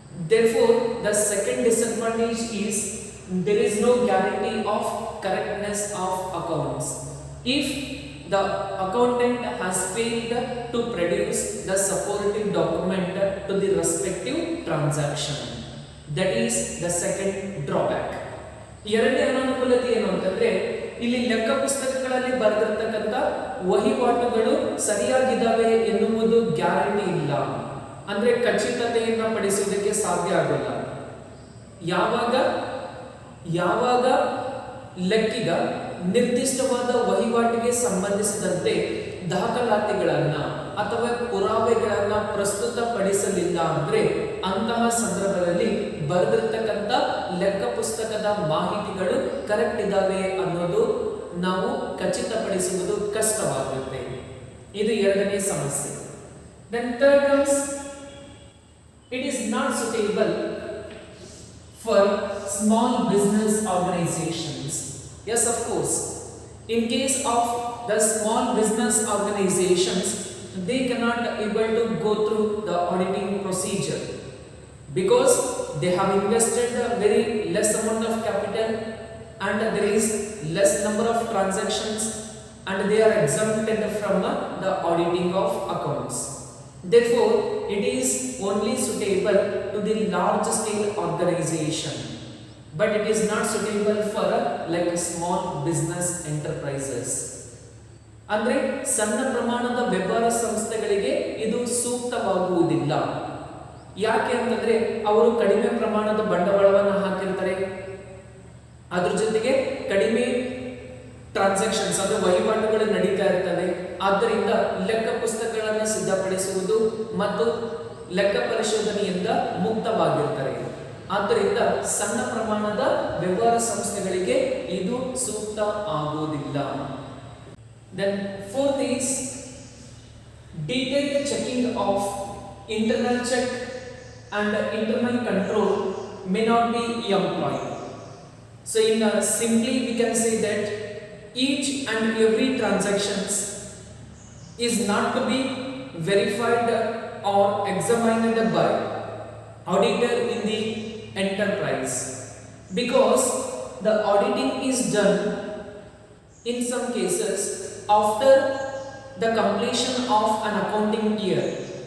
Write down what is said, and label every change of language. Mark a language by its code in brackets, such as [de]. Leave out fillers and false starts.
[en] Therefore the second disadvantage is there is no guarantee of correctness of accounts. If the accountant has failed to produce the supporting document to the respective transaction, that is the second drawback. [kn] ಎರಡನೇ ಅನಾನುಕೂಲತೆ ಏನು ಅಂತಂದ್ರೆ, ಇಲ್ಲಿ ಲೆಕ್ಕ ಪುಸ್ತಕಗಳಲ್ಲಿ ಬರೆದಿರ್ತಕ್ಕಂಥ ವಹಿವಾಟುಗಳು ಸರಿಯಾಗಿದ್ದಾವೆ ಎನ್ನುವುದು guarantee ಇಲ್ಲ. ಅಂದ್ರೆ ಖಚಿತತೆಯನ್ನು ಪಡಿಸುವುದಕ್ಕೆ ಸಾಧ್ಯ ಆಗಲ್ಲ. ಯಾವಾಗ ಯಾವಾಗ ಲೆಕ್ಕಿಗ ನಿರ್ದಿಷ್ಟವಾದ ವಹಿವಾಟಿಗೆ ಸಂಬಂಧಿಸಿದಂತೆ ದಾಖಲಾತಿಗಳನ್ನ ಅಥವಾ ಪುರಾವೆಗಳನ್ನ ಪ್ರಸ್ತುತಪಡಿಸಲಿಲ್ಲ ಅಂದ್ರೆ ಅಂತಹ ಸಂದರ್ಭದಲ್ಲಿ ಬರೆದಿರ್ತಕ್ಕಂಥ ಲೆಕ್ಕ ಪುಸ್ತಕದ ಮಾಹಿತಿಗಳು ಕರೆಕ್ಟ್ ಇದಾವೆ ಅನ್ನೋದು ನಾವು ಖಚಿತಪಡಿಸುವುದು ಕಷ್ಟವಾಗುತ್ತೆ. ಇದು ಎರಡನೇ ಸಮಸ್ಯೆ. [en] Then third comes, it is not suitable for small business organizations. Yes, of course. In case of the small business organizations, they cannot able to go through the auditing procedure because they have invested a very less amount of capital and there is less number of transactions and they are exempted from the auditing of accounts. Therefore, it is only suitable to the large scale organization, but it is not suitable for like small business enterprises. [kn] ಅಂದ್ರೆ ಸಣ್ಣ ಪ್ರಮಾಣದ ವ್ಯಾಪಾರ ಸಂಸ್ಥೆಗಳಿಗೆ ಇದು ಸೂಕ್ತವಾಗುವುದಿಲ್ಲ. ಯಾಕೆ ಅಂತಂದ್ರೆ ಅವರು ಕಡಿಮೆ ಪ್ರಮಾಣದ ಬಂಡವಾಳವನ್ನು ಹಾಕಿರ್ತಾರೆ, ಅದ್ರ ಜೊತೆಗೆ ಕಡಿಮೆ ಟ್ರಾನ್ಸಾಕ್ಷನ್ಸ್ ಅಂದ್ರೆ ವಹಿವಾಟುಗಳು ನಡೀತಾ ಇರ್ತವೆ. ಆದ್ದರಿಂದ ಲೆಕ್ಕ ಪುಸ್ತಕಗಳನ್ನು ಸಿದ್ಧಪಡಿಸುವುದು ಮತ್ತು ಲೆಕ್ಕ ಪರಿಶೋಧನೆಯಿಂದ ಮುಕ್ತವಾಗಿರ್ತಾರೆ. ಆದ್ದರಿಂದ ಸಣ್ಣ ಪ್ರಮಾಣದ ವ್ಯವಹಾರ ಸಂಸ್ಥೆಗಳಿಗೆ ಇದು ಸೂಕ್ತ ಆಗುವುದಿಲ್ಲ. [en] Then fourth is detailed checking of internal check and internal control may not be employed. So in simply we can say that each and every transactions is not to be verified or examined by auditor in the enterprise because the auditing is done in some cases after the completion of an accounting year.